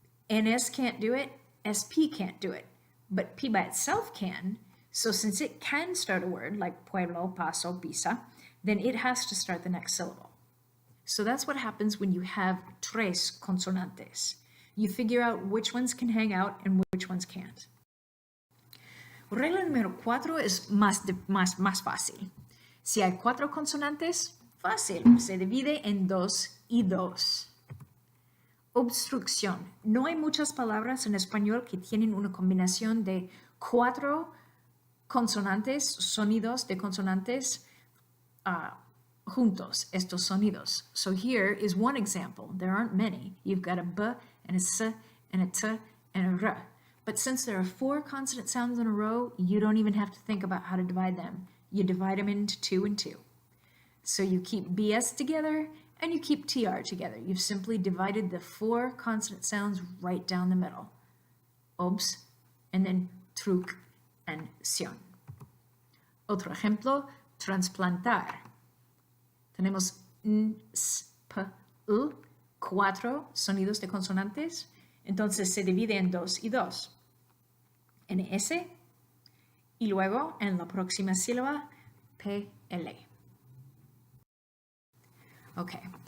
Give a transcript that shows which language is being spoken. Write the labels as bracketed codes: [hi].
[en] NS can't do it, SP can't do it, but P by itself can. So since it can start a word like pueblo, paso, pisa, then it has to start the next syllable. So that's what happens when you have [es] tres consonantes. [en] You figure out which ones can hang out and which ones can't. [es] Regla número 4 es más fácil. Si hay 4 consonantes, fácil, se divide en 2 y 2. Obstrucción. No hay muchas palabras en español que tienen una combinación de 4 consonantes, sonidos de consonantes juntos, estos sonidos. [en] So here is one example. There aren't many. You've got a B and a S and a T and a R. But since there are 4 consonant sounds in a row, you don't even have to think about how to divide them. You divide them into 2 and 2. So you keep BS together and you keep TR together. You've simply divided the 4 consonant sounds right down the middle. Obs, and then truc and sion. [es] Otro ejemplo, transplantar. Tenemos N, S, P, U, 4 sonidos de consonantes. Entonces se divide en 2 y 2. NS y luego en la próxima sílaba PL. Okay,